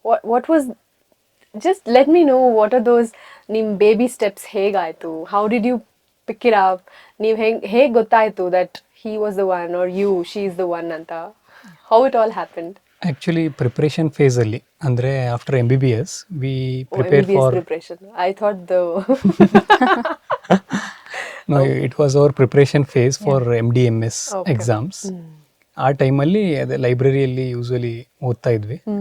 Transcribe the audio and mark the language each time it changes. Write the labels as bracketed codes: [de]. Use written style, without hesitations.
[en] what was, just let me know what are those [kn] ನಿಮ್ಮ baby steps ಹೇಗಾಯಿತು? [en] How did you pick it up? [kn] ನೀವು ಹೇಗೆ ಗೊತ್ತಾಯಿತು [en] That he was the one or she is the one ಅಂತ? How it all happened? Actually preparation ಫೇಸಲ್ಲಿ ಅಂದರೆ after MBBS we prepare for preparation. I thought the No, it was our preparation phase for MD MS exams. [kn] ಆ ಟೈಮಲ್ಲಿ ಅದೇ ಲೈಬ್ರರಿಯಲ್ಲಿ usually ಓದ್ತಾ ಇದ್ವಿ.